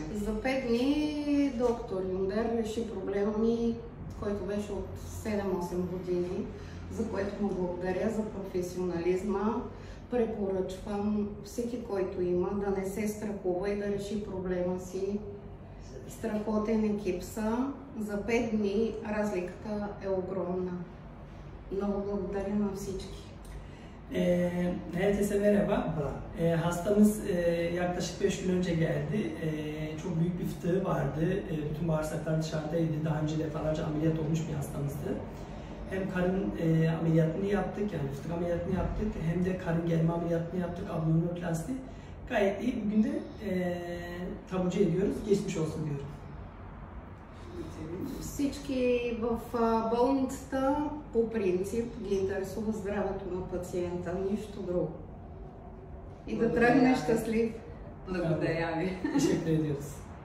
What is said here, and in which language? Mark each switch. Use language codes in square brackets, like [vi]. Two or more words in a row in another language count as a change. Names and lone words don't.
[bg] За 5 дни доктор Юндер реши проблема ми, който беше от 7-8 години, за което му благодаря за професионализма. Препоръчвам всеки, който има, да не се страхува и да реши проблема си. Страхотен екип са. За 5 dni разликата е огромna. Много благодаря на всички. [tr] Herkese merhaba. Hastamız yaklaşık 5 gün önce geldi. Çok büyük bir fıtığı vardı. Bütün bağırsaklar dışarıdaydı. Daha önce defalarca ameliyat olmuş bir hastamızdı. Hem karın ameliyatını yaptık, yani fıtık ameliyatını yaptık, hem de karın germe ameliyatını yaptık, abdominoplasti. Gayet iyi. Bugün de taburcu ediyoruz. Geçmiş olsun diyorum. [bg] Всички в болницата по принцип ги интересува здравето на пациента, нищо друго. И да тръгне щастлив. Благодаря ви. [tr] Teşekkür ediyoruz.